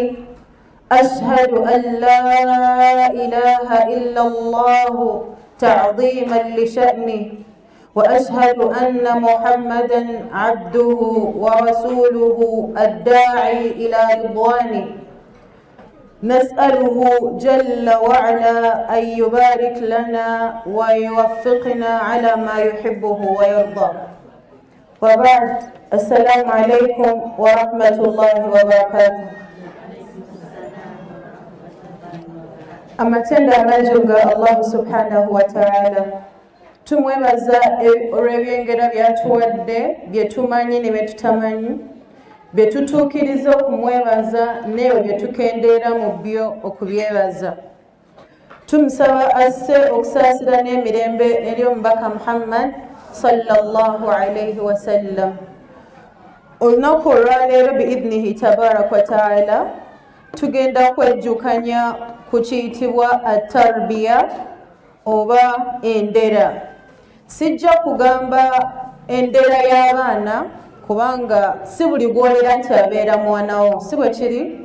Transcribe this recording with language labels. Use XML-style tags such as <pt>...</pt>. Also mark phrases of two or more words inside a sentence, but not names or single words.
<ar>أشهد أن لا إله إلا الله تعظيما لشأنه وأشهد أن محمدا عبده ورسوله الداعي إلى رضوانه. نسأله جل وعلا أن يبارك لنا ويوفقنا على ما يحبه ويرضى. وبعد، السلام عليكم ورحمة الله وبركاته.</ar> <lg>Amatenda amajuga Allah</lg> <ar>سبحانه وتعالى,</ar> <lg>tumwebaza olw'ebyengera byatuwadde bye tumanyi ne bye tutamanyi, bye tutuukiriza okumwebaza n'ebyo bye tukendeera mu byo okubyebaza. Tumusaba asse okusaasira n'emirembe eri omubaka Muhammad</lg> <ar>صلى الله عليه وسلم.</ar> <lg>Olunaku olwaleero</lg> <ar>بإذنه تبارك وتعالى</ar> <lg>tugenda kwejjukanya ku kiyitibwa at-tarbiya oba endera. Sijja kugamba endera y'abaana kubanga si buli gwolera nti abeera mwanawo, si bwe kiri?</lg>